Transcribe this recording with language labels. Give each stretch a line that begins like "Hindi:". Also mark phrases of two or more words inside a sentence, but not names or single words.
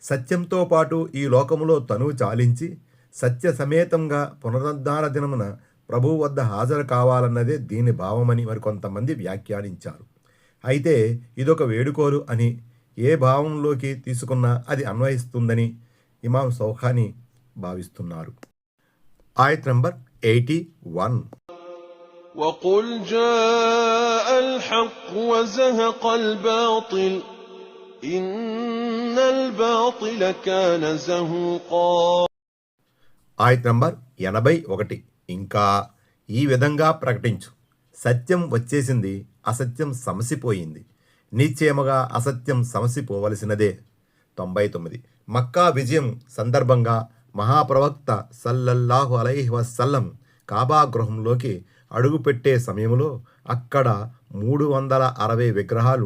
Telugu: సత్యంతో పాటు ఈ లోకములో తనువు చాలించి సత్య సమేతంగా పునరుద్ధార దినమున ప్రభువు వద్ద హాజరు కావాలన్నదే దీని భావమని మరికొంతమంది వ్యాఖ్యానించారు. అయితే ఇదొక వేడుకోలు అని, ఏ భావంలోకి తీసుకున్నా అది అన్వయిస్తుందని ఇమాం సౌఖాని భావిస్తున్నారు. ఆయత్ నంబర్ 81.
Arabic: وقل جاء الحق وزهق الباطل إن الباطل كان زهوقا.
Telugu: ఆయత్ నంబర్ 81. ఇంకా ఈ విధంగా ప్రకటించు, సత్యం వచ్చేసింది, అసత్యం సమసిపోయింది, నిశ్చయముగా అసత్యం సమసిపోవలసినదే. 99. మక్కా విజయం సందర్భంగా మహాప్రవక్త
Arabic: صلى الله عليه وسلم
Telugu: కాబా గృహంలోకి అడుగుపెట్టే సమయంలో అక్కడ 360 విగ్రహాలు